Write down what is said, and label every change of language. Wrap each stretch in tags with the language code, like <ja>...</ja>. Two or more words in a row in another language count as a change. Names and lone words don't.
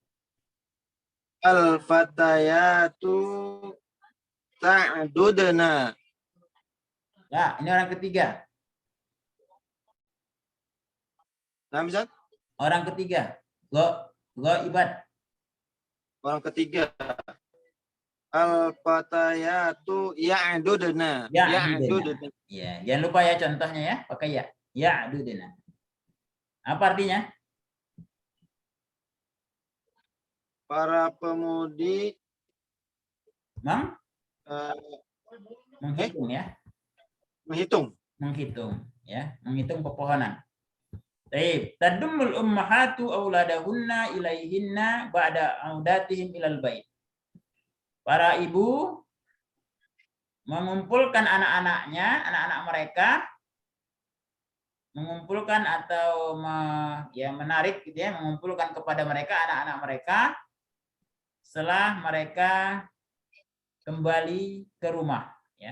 <ar>الفتيات تعددن.</ar> <id>Ya, ini orang ketiga. Nah, Ustaz? Orang ketiga. Ibad. Orang ketiga.</id> <ar>الفتيات يعددن.</ar> <id>Ya'dudna. Ya, jangan lupa ya contohnya ya, pakai ya. Ya'dudna. Apa artinya? Para pemudi menghitung ya. Menghitung ya, menghitung pepohonan. Baik,</id> <ar>تضم الأمهات أولادهن إليهن بعد عودتهم إلى البيت.</ar> <id>Para ibu mengumpulkan anak-anaknya, anak-anak mereka, mengumpulkan atau menarik gitu ya, mengumpulkan kepada mereka anak-anak mereka setelah mereka kembali ke rumah ya.</id>